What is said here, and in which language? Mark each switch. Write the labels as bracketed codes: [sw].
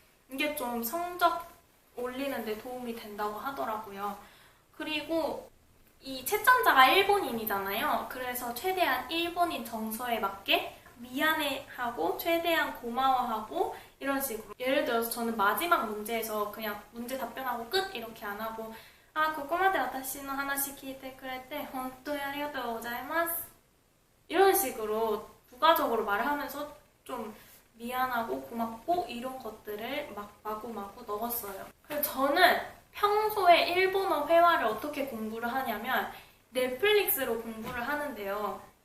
[ko] 이게 좀 성적 올리는데 도움이 된다고 하더라고요. 그리고 이 채점자가 일본인이잖아요. 그래서 최대한 일본인 정서에 맞게 미안해하고 최대한 고마워하고 이런 식으로. 예를 들어서 저는 마지막 문제에서 그냥 문제 답변하고 끝 이렇게 안 하고 [ja] ここまで私の話聞いてくれて本当にありがとうございます. [ko] 이런 식으로 부가적으로 말을 하면서 좀 미안하고 고맙고 이런 것들을 막 마구마구 넣었어요. 그래서 저는 평소에 일본어 회화를 어떻게 공부를 하냐면 넷플릭스로 공부를 하는데요.